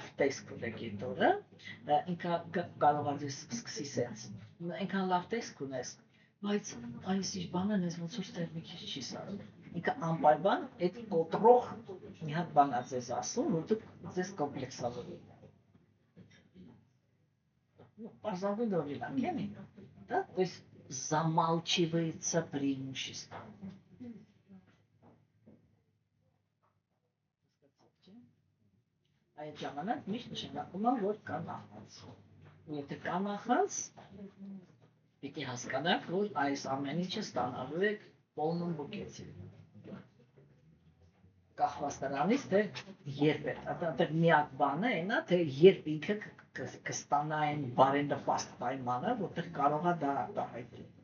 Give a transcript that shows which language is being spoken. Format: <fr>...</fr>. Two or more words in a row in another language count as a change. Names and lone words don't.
<hy>տեսք ունեք այդ օրը, ինքը կարող է ձեզ սկսի սենց, այնքան լավ տեսք ունես, բայց այս իր բանը նեզ ոնց որ ստեղ մի քիչ չի սարում։ Ինքը անպայման այդ կոտրող մի հատ բան է ձեզ ասում, որ դուք ձեզ կոմպլեքսավորում եք։ Пожалуй, օրինակ էլի,</hy> <ru>да, то есть замалчивается преимущество.</ru> <hy>Այդ ժամանակ միշտ նշանակում է, որ կա նախանձ։ Եթե կա նախանձ, պիտի հասկանաք, որ այս ամեն ինչը ստանալու եք полном բուկետի։ Կախված նրանից, թե երբ է, այդտեղ միակ բանը այն է, թե երբ ինքը կստանա այն բարենպաստ պայմանը, որտեղ կարող է դա արտահայտել։</hy>